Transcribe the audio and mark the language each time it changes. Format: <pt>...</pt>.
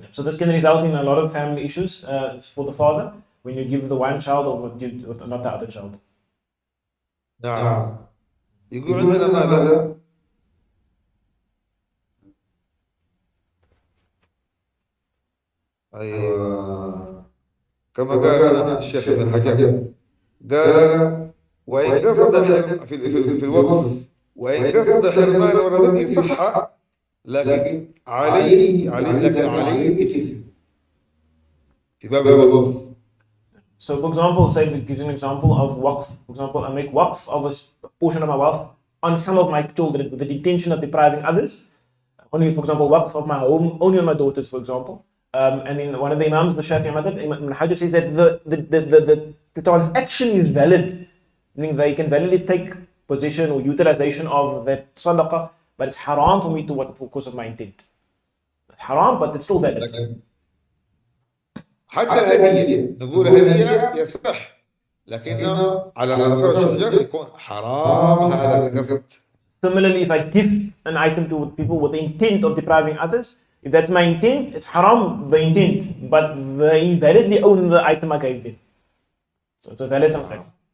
<en>So this can result in a lot of family issues for the father when you give the one child or not the other child.</en> <ar>نعم. يقول عندنا ماذا؟ أيوة كما قال هنا الشيخ في الحجر قال وإن قصد في الوقف وإن قصد حرمان ولدته صح لكن عليه الإثم في باب الوقف.</ar> <en>So for example, say it gives an example of waqf. For example, I make waqf of a portion of my wealth on some of my children with the intention of depriving others. Only, for example, waqf of my home, only on my daughters, for example. And then one of the Imams, the Shafi'i Madhab, Ibn Hajar says that the transaction is valid, meaning they can validly take possession or utilization of that sadaqah, but it's haram for me to work for cause of my intent. It's haram, but it's still valid.</en> <ar>حتى الهدية نقول هدية يصح لكنه على ما ذكر الشيخ يكون حرام هذا القصد.</ar> <en>Similarly, if I give an item to people with the intent of depriving others, if that's my intent, it's haram, the intent, but they validly own the item I gave them. So it's a valid transaction.</en>